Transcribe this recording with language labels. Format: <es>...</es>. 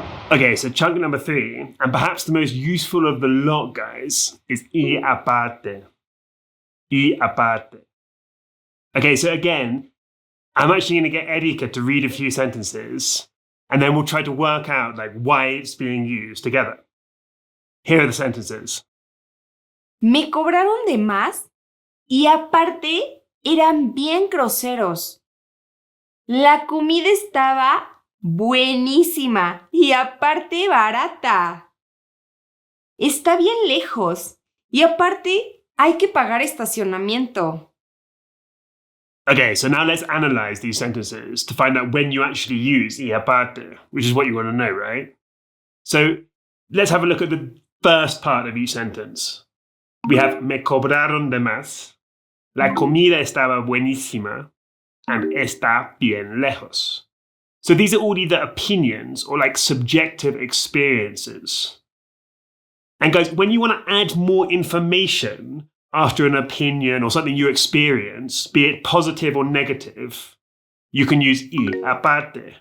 <en>Okay, so chunk number 3, and perhaps the most useful of the lot, guys, is y aparte. Y aparte. Okay, so again, I'm actually going to get Erika to read a few sentences, and then we'll try to work out like why it's being used together. Here are the sentences.</en> <es>Me cobraron de más y aparte eran bien groseros. La comida estaba buenísima y aparte barata. Está bien lejos y aparte hay que pagar estacionamiento.</es> <en>Okay, so now let's analyze these sentences to find out when you actually use y aparte, which is what you want to know, right? So let's have a look at the first part of each sentence. We have</en> <es>me cobraron de más, la comida estaba buenísima,</es> <en>and</en> <es>está bien lejos.</es> <en>So these are all either opinions or like subjective experiences. And guys, when you want to add more information after an opinion or something you experience, be it positive or negative, you can use y aparte.</en>